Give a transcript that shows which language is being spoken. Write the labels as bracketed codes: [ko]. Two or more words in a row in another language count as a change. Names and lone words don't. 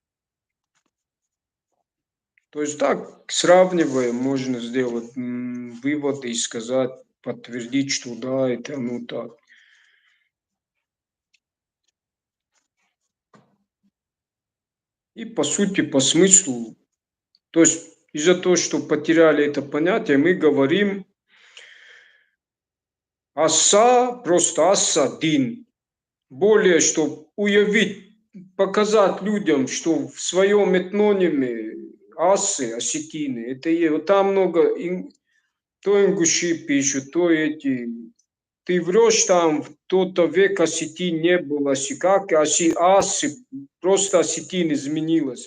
[ru] То есть так, сравнивая, можно сделать выводы и сказать, подтвердить, что да, это оно так. И по сути, по смыслу, то есть из-за того, что потеряли это понятие, мы говорим аса, просто аса, дин. Более, чтобы уявить, показать людям, что в своем этнониме асы, осетины, это вот там много, то ингуши пишут, то эти. Ты врешь там, в тот век осетин не было, как асы, просто осетин изменилось.